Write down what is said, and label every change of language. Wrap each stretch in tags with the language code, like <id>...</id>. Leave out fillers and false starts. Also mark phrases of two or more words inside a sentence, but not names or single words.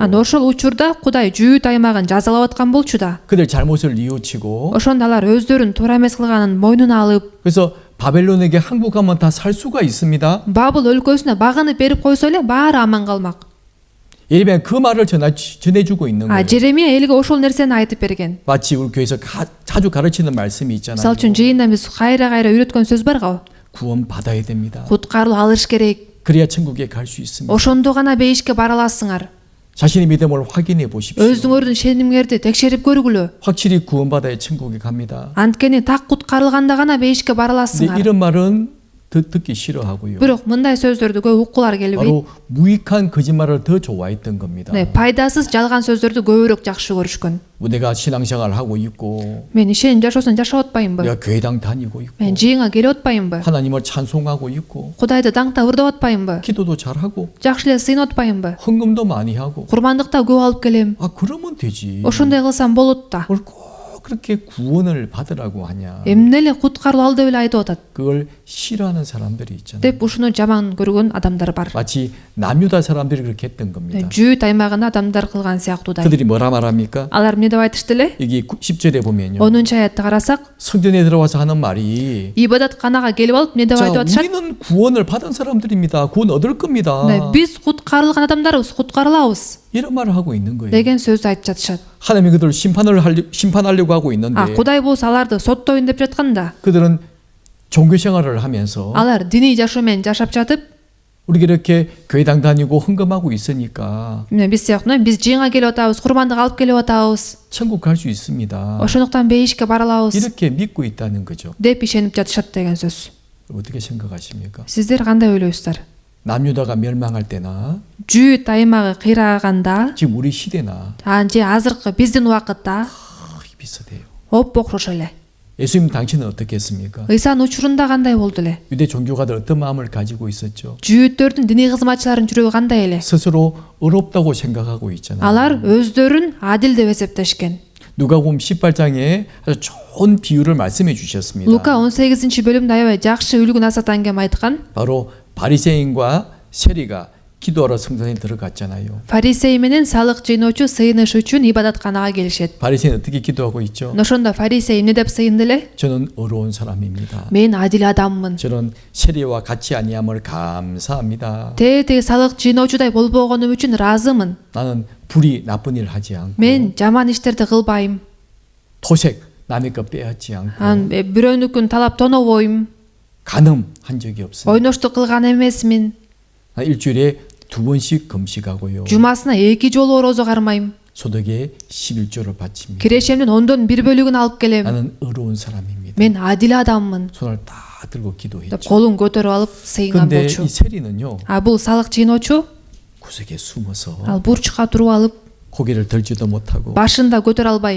<ky>Ошол учурда Кудай жүйүт аймагын жазалап аткан болчу да.</ky> <ko>그들 잘못을 뉘우치고</ko> <ky>Ошондо алар өздөрүн туура эмес кылганын мойнуна алып,</ky> <ko>그래서 바벨론에게 항복하면 다 살 수가 있습니다.</ko> <ky>Бабыл өлкөсүнө багынып берип койсо эле баары аман калмак.</ky> <ko>예레미야 그 말을 전해주고 있는 거예요.</ko> <ky>Жеремия элге ошол нерсени айтып берген.</ky> <ko>마치 우리 교회에서 자주 가르치는 말씀이 있잖아요.</ko> <ky>Мисалы үчүн жыйында биз кайра үйрөткөн сөз бар го.</ky> <ko>구원 받아야 됩니다.</ko> <ky>Куткаруу алыш керек.</ky> <ko>그래야 천국에 갈 수 있습니다.</ko> <ky>Ошондо гана бейишке бара аласыңар.</ky> <ko>자신의 믿음을 확인해 보십시오.</ko> <ky>Өзүңөрдүн шенимиңерди текшерип көргүлө.</ky> <ko>확실히 구원받아야 천국에 갑니다.</ko> <ky>Анткени так куткарылганда гана бейишке бара</ky> <ko>근데</ko> <ky>аласыңар.</ky> <ko>이런 말은 듣기 싫어하고요.</ko> <ky>Бирок мындай сөздөрдү көп уккулар келбейт.</ky> <ko>바로 무익한 거짓말을 더 좋아했던 겁니다.</ko> <ky>Пайдасыз жалган сөздөрдү көбүрөөк жакшы көрүшкөн.</ky> <ko>내가 신앙생활을 하고 있고</ko> <ky>Мен ишеним жашоосун жашап атпайынбы?</ky> <ko>내가 교회당 다니고 있고</ko> <ky>Мен жыйынга келип атпайынбы?</ky> <ko>하나님을 찬송하고 있고</ko> <ky>Кудайды даңктап ырдап атпайынбы?</ky> <ko>기도도 잘하고</ko> <ky>Жакшы эле сыйынып атпайынбы?</ky> <ko>헌금도 많이 하고</ko> <ky>Курмандыкта көп алып келем.</ky> <ko>그러면 되지.</ko> <ky>Ошондой кылсам болот да.</ky> <ko>뭘 꼭 그렇게 구원을 받으라고 하냐.</ko> <ky>Эмне эле куткаруу ал деп эле айтып атат?</ky> <ko>그걸 싫어하는 사람들이 있잖아요.</ko> <ky>деп ушуну жаман көргөн адамдар бар.</ky> <ko>마치 남유다 사람들이 그렇게 했던 겁니다.</ko> <ky>Жүйүт аймагына адамдар кылган сыяктуудай.</ky> <ko>그들이 뭐라 말합니까?</ko> <ky>Алар эмне деп айтышты эле?</ky> <ko>여기 10절에 보면요.</ko> <ky>10-аятты карасак,</ky> <ko>성전에 들어와서 하는 말이</ko> <ky>ибадатканага келип алып эмне деп</ky> <ko>자,</ko> <ky>айтып атышат?</ky> <ko>우리는 구원을 받은 사람들입니다. 구원 얻을 겁니다.</ko> <ky>Биз куткарылган адамдарбыз, куткарылабыз</ky> <ko>이런 말을 하고 있는 거예요.</ko> <ky>деген сөздү айтып жатышат.</ky> <ko>하나님이 그들을 심판하려고 하고 있는데</ko> <ky>Кудай болсо аларды соттойн деп жатканда,</ky> <ko>그들은 종교 생활을 하면서</ko> <ky>алар диний жашоо менен жашап жатып,</ky> <ko>우리가 이렇게 교회당 다니고 헌금하고 있으니까</ko> <ky>биз сыяктуу биз жыйынга келип атабыз, курмандык алып келип атабыз.</ky> <ko>천국 갈 수 있습니다.</ko> <ky>Ошондуктан бейишке бара алабыз</ky> <ko>이렇게 믿고 있다는 거죠.</ko> <ky>деп ишенип жатышат деген сөз.</ky> <ko>어떻게 생각하십니까?</ko> <ky>Сиздер кандай ойлойсуздар?</ky> <ko>남유다가 멸망할 때나</ko> <ky>Жүйүт аймагы кыйраганда,</ky> <ko>지금 우리 시대나</ko> <ky>же азыркы биздин убакытта</ky> <ko>거의 비슷해요.</ko> <ky>оп окшош эле.</ky> <ko>예수님 당신은 어떻게 했습니까?</ko> <ky>Ыйсанын учурунда кандай болду эле?</ky> <ko>유대 종교가들 어떤 마음을 가지고 있었죠?</ko> <ky>Жүйүттөрдүн диний кызматчылардын жүрөгү кандай эле?</ky> <ko>스스로 의롭다고 생각하고 있잖아요.</ko> <ky>Алар өздөрүн адил деп эсептешкен.</ky> <ko>누가복음 18장에 아주 좋은 비유를 말씀해 주셨습니다.</ko> <ky>Лука 18-бөлүмдө аябай жакшы үлгү насаат аңгем айткан.</ky> <ko>바로 바리새인과 세리가 기도하러 성전에 들어갔잖아요.</ko> <ky>Фарисей менен салык жыйноочу сыйыныш үчүн ибадатканага келишет.</ky> <ko>바리새인 어떻게 기도하고 있죠?</ko> <ky>Ошондо фарисей эмне деп сыйынды эле?</ky> <ko>저는 의로운 사람입니다.</ko> <ky>Мен адил адаммын.</ky> <ko>저는 세리와 같이 아니함을 감사합니다.</ko> <ky>Тети салык жыйноочудай болбогонум үчүн ыраазымын.</ky> <ko>나는 불이 나쁜 일 하지 않고</ko> <ky>Мен жаман иштерди кылбайм.</ky> <ko>토색 남의 것 빼앗지 않고</ko> <ky>Ан бирөөнүкүн талап тонобойм.</ky> <ko>간음한 적이 없습니다.</ko> <ky>Ойноштук кылган эмесмин.</ky> <ko>일주일에 2번씩 금식하고요.</ko> <ky>Жумасына 2 жолу орозо кармайм.</ky> <ko>소득의 11조를 바칩니다.</ko> <ky>Кирешемдин 1/10 алып келем.</ky> <ko>나는 의로운 사람입니다.</ko> <ky>Мен адил адаммын.</ky> <ko>손을 다 들고</ko> <ky>деп</ky> <ko>기도했죠.</ko> <ky>колун көтөрүп алып сыйынган</ky> <ko>근데</ko> <ky>болчу.</ky> <ko>이 세리는요.</ko> <ky>Бул салык жыйноочу</ky> <ko>구석에 숨어서</ko> <ky>ал бурчка туруп алып,</ky> <ko>고개를 들지도 못하고</ko> <ky>башын да көтөрө албай,</ky>